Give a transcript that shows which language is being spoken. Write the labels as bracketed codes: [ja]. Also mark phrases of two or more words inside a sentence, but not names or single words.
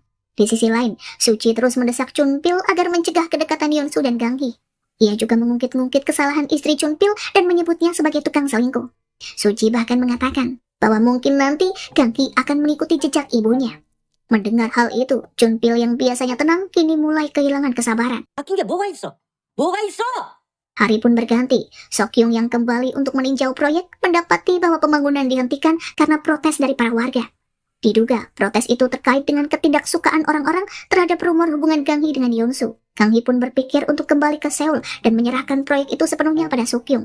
[id] Di sisi lain, Suci terus mendesak Chunpil agar mencegah kedekatan Yonsu dan Gang Hee. Ia juga mengungkit-ungkit kesalahan istri Chunpil dan menyebutnya sebagai tukang selingkuh. Suci bahkan mengatakan bahwa mungkin nanti Gang Hee akan mengikuti jejak ibunya. Mendengar hal itu, Chunpil yang biasanya tenang kini mulai kehilangan kesabaran. [ko] 바뀐 게 뭐가 있어? 뭐가 있어? [id] Hari pun berganti, Sokyung yang kembali untuk meninjau proyek mendapati bahwa pembangunan dihentikan karena protes dari para warga. Diduga, protes itu terkait dengan ketidaksukaan orang-orang terhadap rumor hubungan Gang Hee dengan Yonsu. Gang Hee pun berpikir untuk kembali ke Seoul dan menyerahkan proyek itu sepenuhnya pada Sokyung.